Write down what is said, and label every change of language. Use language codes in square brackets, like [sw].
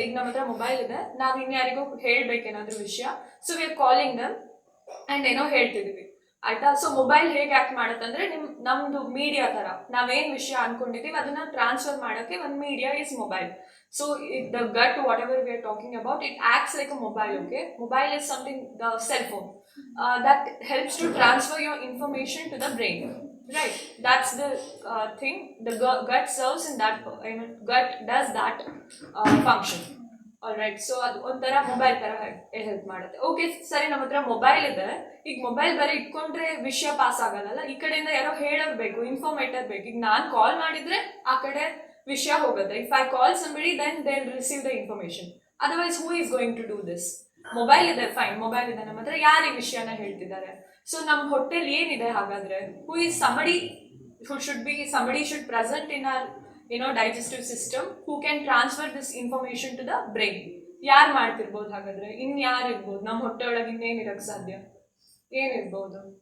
[kn] ಈಗ ನಮ್ಮ ಹತ್ರ ಮೊಬೈಲ್ ಇದೆ, ನಾವ್ ಇನ್ಯಾರಿಗೂ ಹೇಳ್ಬೇಕೇನಾದ್ರೂ ವಿಷಯ, [en] so we are calling them [kn] and ಏನೋ ಹೇಳ್ತಿದೀವಿ, ಆಯ್ತಾ? ಸೊ ಮೊಬೈಲ್ ಹೇಗೆ ಆಕ್ಟ್ ಮಾಡುತ್ತೆ ಅಂದ್ರೆ ನಮ್ದು ಮೀಡಿಯಾ ತರ, ನಾವೇನ್ ವಿಷಯ ಅನ್ಕೊಂಡಿದೀವಿ ಅದನ್ನ ಟ್ರಾನ್ಸ್ಫರ್ ಮಾಡಕ್ಕೆ ಒಂದು media is mobile. [en] So the gut whatever we are talking about, it acts like a mobile. Okay, mobile is something, the cell phone that helps to transfer your information to the brain, right? That's the thing. The gut serves in that, I mean gut does that function. [kn] All right. So ಅದು ಒಂಥರ mobile ತರ help ಮಾಡುತ್ತೆ. Okay ಸರಿ, ನಮ್ಮ ಹತ್ರ mobile ಇದೆ. ಈಗ mobile ಬರೀ ಇಟ್ಕೊಂಡ್ರೆ ವಿಷಯ ಪಾಸ್ ಆಗಲ್ಲ. ಈ ಕಡೆಯಿಂದ ಯಾರೋ ಹೇಳಬೇಕು, ಇನ್ಫಾರ್ಮೇಟರ್ ಬೇಕು. ಈಗ ನಾನು ಕಾಲ್ ಮಾಡಿದ್ರೆ ಆ ಕಡೆ ವಿಷಯ ಹೋಗುತ್ತೆ. [en] If I call somebody then they will receive the information. Otherwise who is going to do this? [kn] Mobile ಇದೆ, ಫೈನ್, ಮೊಬೈಲ್ ಇದೆ ನಮ್ಮ ಹತ್ರ, ಯಾರು ಈ ವಿಷಯನ ಹೇಳ್ತಿದ್ದಾರೆ? ಸೊ ನಮ್ಮ ಹೊಟ್ಟೆಲಿ ಏನಿದೆ ಹಾಗಾದ್ರೆ? [en] Who is somebody who should be, somebody should present in our digestive system who can transfer this information to the brain. [kn] ಯಾರು ಮಾಡ್ತಿರ್ಬೋದು ಹಾಗಾದ್ರೆ? ಯಾರು ಇರ್ಬೋದು ನಮ್ಮ ಹೊಟ್ಟೆ ಒಳಗೆ? ಇನ್ನೇನಿರಕ್ ಸಾಧ್ಯ? ಏನಿರ್ಬೋದು?